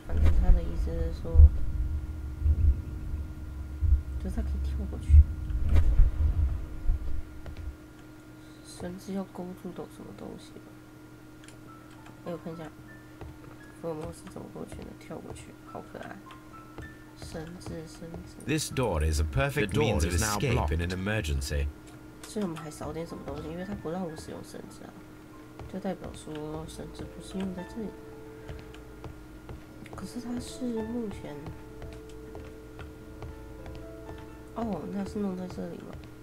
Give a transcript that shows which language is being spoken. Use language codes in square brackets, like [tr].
[zh] 反正他的意思是说，就是他可以跳过去。绳子要勾住到什么东西吧？哎，我看一下，福尔摩斯怎么过去呢？跳过去，好可爱。绳子。 [en] This door is a perfect means of escape in an emergency. [zh] 所以我们还少点什么东西，因为他不让我使用绳子啊，就代表说绳子不是用在这里。可是它是目前，那是弄在这里吗？